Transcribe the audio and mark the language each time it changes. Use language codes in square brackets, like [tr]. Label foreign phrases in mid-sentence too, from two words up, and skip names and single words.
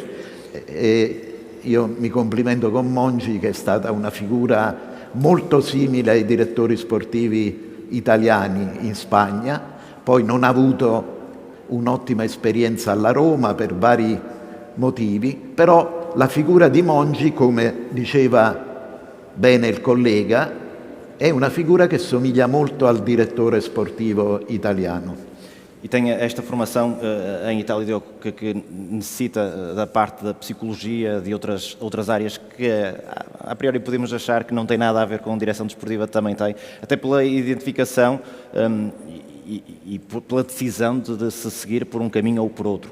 [it] e io mi complimento con Mongi, che è stata una figura molto simile ai direttori sportivi italiani in Spagna, poi non ha avuto un'ottima esperienza alla Roma per vari motivi, però la figura di Mongi, come diceva bene il collega, è una figura que somiglia molto al direttore sportivo italiano. [pt] E tem esta formação em Itália, Diogo, que necessita da parte da psicologia, de outras áreas que a priori podemos achar que não tem nada a ver com direção desportiva, também tem, até pela identificação e pela decisão de se seguir por um caminho ou por outro.